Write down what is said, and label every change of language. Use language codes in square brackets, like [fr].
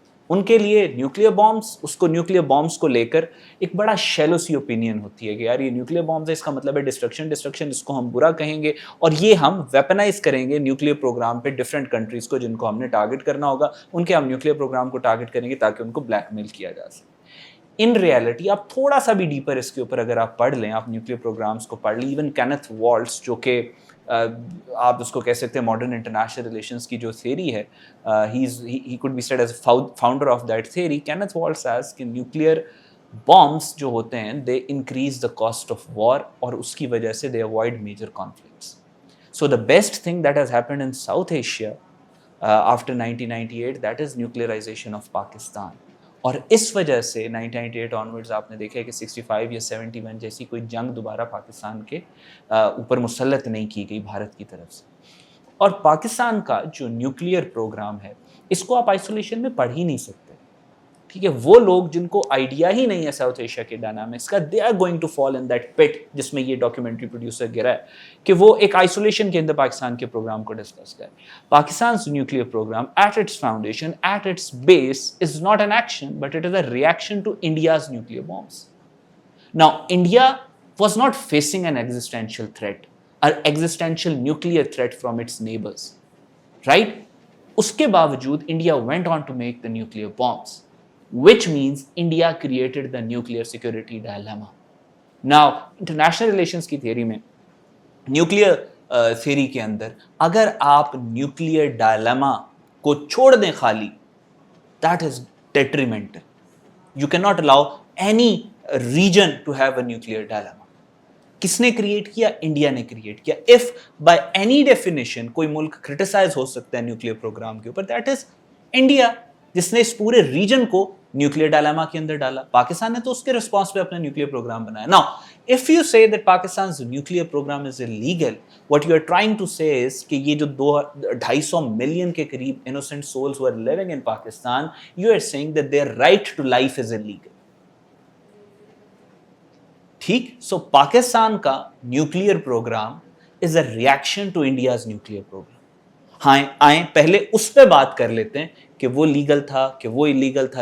[ur] ان کے لیے nuclear bombs کو لے کر ایک بڑا شیلو سی اوپینین ہوتی ہے کہ یار یہ نیوکلیئر بامز ہے, اس کا مطلب ہے ڈسٹرکشن, اس کو ہم برا کہیں گے اور یہ ہم ویپنائز کریں گے نیوکلیئر پروگرام پہ ڈفرینٹ کنٹریز کو جن کو ہم نے ٹارگٹ کرنا ہوگا, ان کے ہم نیوکلیئر پروگرام کو ٹارگٹ کریں گے تاکہ ان کو بلیک میل کیا جا سکے. ان ریالٹی آپ تھوڑا سا بھی ڈیپر اس کے اوپر اگر آپ پڑھ لیں, آپ نیوکلیئر پروگرامز کو پڑھ لیں, ایون کینتھ والٹس جو کہ آپ اس کو کہہ سکتے ہیں ماڈرن انٹرنیشنل ریلیشنز کی جو تھیوری ہے, [en] he could be said as a founder of that theory. Kenneth Waltz says [ur] کہ نیوکلیئر بامبس جو ہوتے ہیں [en] they increase the cost of war [ur] اور اس کی وجہ سے [en] they avoid major conflicts. So the best thing that has happened in South Asia after 1998 that is nuclearization of Pakistan. [ur] اور اس وجہ سے 1998 آنورڈز آپ نے دیکھا ہے کہ 65 یا 71 جیسی کوئی جنگ دوبارہ پاکستان کے اوپر مسلط نہیں کی گئی بھارت کی طرف سے. اور پاکستان کا جو نیوکلیئر پروگرام ہے اس کو آپ آئسولیشن میں پڑھ ہی نہیں سکتے. ٹھیک ہے, وہ لوگ جن کو آئیڈیا ہی نہیں ہے ساؤتھ ایشیا کے ڈائنامکس کا, [en] they are going to fall in that pit [ur] جس میں یہ ڈاکیومنٹری پروڈیوسر گرا ہے کہ وہ ایک آئسولیشن کے اندر پاکستان کے پروگرام کو ڈسکس کرے. [en] Pakistan's nuclear program at its foundation, at its base is not an action but it is a reaction to India's nuclear bombs. Now India was not facing an existential threat, an existential nuclear threat from its neighbors, right? [ur] اس کے باوجود [en] India went on to make the nuclear bombs, which means India created the nuclear security dilemma. [ur] Now international relations کی theory میں nuclear theory کے اندر اگر آپ nuclear dilemma کو چھوڑ دیں خالی, [en] That is detrimental. You can not allow any region to have a nuclear dilemma. [ur] کس نے کریٹ کیا؟ انڈیا نے کریٹ کیا. [en] if by any definition [ur] کوئی ملک کرٹیسائز ہو سکتا ہے نیوکلیئر پروگرام کے اوپر, [en] that is India, [ur] جس نے اس پورے ریجن کو نیوکلیئر ڈائلیما کے اندر ڈالا. پاکستان نے تو اس کے رسپانس پہ اپنا نیوکلیئر پروگرام بنایا. [en] Now if you say that Pakistan's nuclear program is illegal, what you are trying to say is [ur] کہ یہ جو 250 ملین کے قریب [en] innocent souls who are living in Pakistan, you are saying that their right to life is illegal. [ur] ٹھیک, سو پاکستان کا nuclear programme [en] is a reaction to India's nuclear program. [ur] ہاں آئیں پہلے اس پہ بات کر لیتے ہیں کہ وہ لیگل تھا کہ وہ انلیگل تھا.